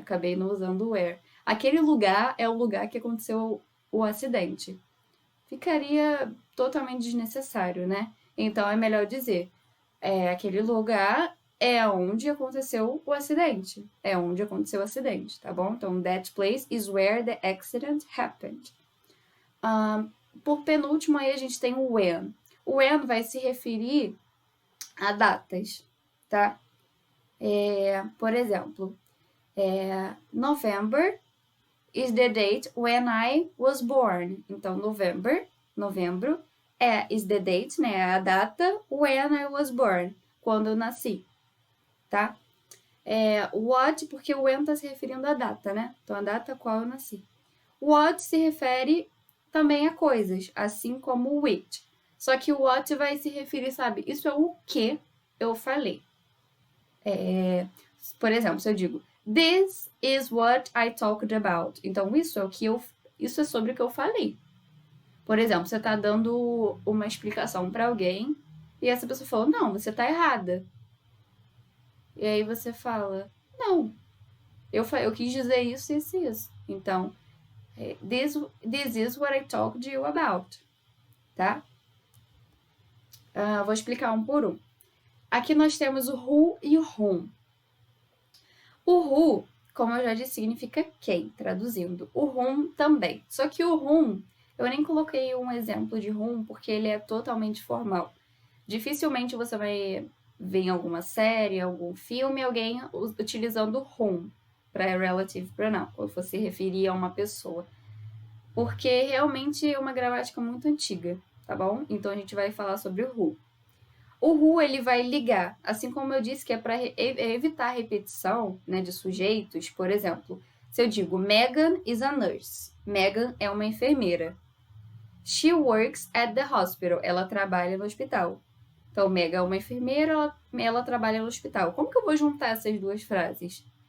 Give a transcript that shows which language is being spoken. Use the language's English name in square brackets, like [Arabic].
[Portuguese] Acabei não usando o where. Aquele lugar é o lugar que aconteceu o acidente. Ficaria totalmente desnecessário, né? Então é melhor dizer, aquele lugar é onde aconteceu o acidente. É onde aconteceu o acidente, tá bom? Então, [English] that place is where the accident happened. [Portuguese] Por penúltimo, aí a gente tem o when. O when vai se referir a datas, tá? Por exemplo, [English] November is the date when I was born. [Portuguese] Então, novembro, [English] is the date, [Portuguese] né? É a data [English] when I was born, [Portuguese] quando eu nasci, tá? What, porque o when tá se referindo à data, né? Então, a data a qual eu nasci. What se refere também a coisas, assim como o which. Só que o what vai se referir, sabe? Isso é o que eu falei. Por exemplo, se eu digo [English] This is what I talked about. [Portuguese] Então, isso é sobre o que eu falei. Por exemplo, você tá dando uma explicação para alguém e essa pessoa falou, não, você tá errada. E aí você fala, não, eu quis dizer isso, isso e isso. Então, [English] this is what I talked to you about. [Portuguese] Tá? Vou explicar um por um. Aqui nós temos o who e o whom. O who, como eu já disse, significa quem, traduzindo. O whom também. Só que o whom, eu nem coloquei um exemplo de whom porque ele é totalmente formal. Dificilmente você vai ver em alguma série, algum filme, alguém utilizando whom para relative pronoun, ou for se referir a uma pessoa. Porque realmente é uma gramática muito antiga, tá bom? Então a gente vai falar sobre o who. O who, ele vai ligar, assim como eu disse que é para evitar a repetição, né, de sujeitos. Por exemplo, se eu digo [English] Megan is a nurse. [Portuguese] Megan é uma enfermeira. [English] She works at the hospital. [Portuguese] Ela trabalha no hospital. Então, Megan é uma enfermeira, ela trabalha no hospital. Como que eu vou juntar essas duas frases?